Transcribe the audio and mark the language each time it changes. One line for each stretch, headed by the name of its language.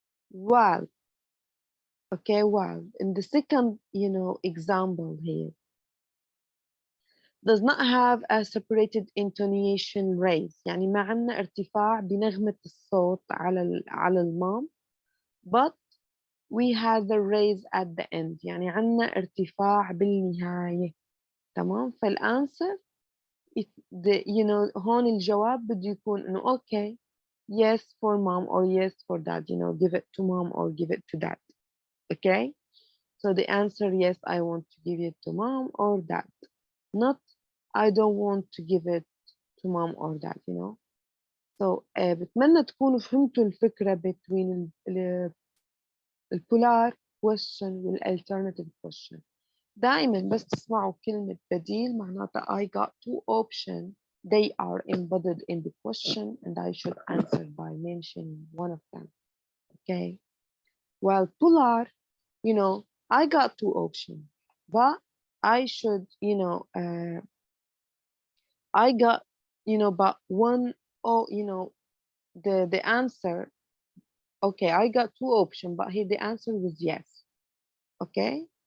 English: While, okay, while in the second, you know, example here, does not have a separated intonation raise.
Arabic: يعني ما عندنا ارتفاع بنغمة الصوت على المام,
English: but we have the raise at the end.
Arabic: يعني عندنا ارتفاع بالنهاية. تمام؟ فالانسر
English: you know
Arabic: هون الجواب بده يكون انه
English: okay, yes for mom or yes for dad, you know, give it to mom or give it to dad. Okay? So the answer, yes, I want to give it to mom or dad. Not I don't want to give it to mom or dad, you know.
Arabic: So بتمنى تكونوا فهمتوا الفكرة between البولار question والalternative question. دائما بس تسمعوا كلمة بديل معناتها
English: I got two options. They are embedded in the question and I should answer by mentioning one of them. Okay. While polar, you know, I got two options, but I should, you know, I got, you know, but one, oh, you know, the answer, okay, I got two options, but here the answer was yes. Okay.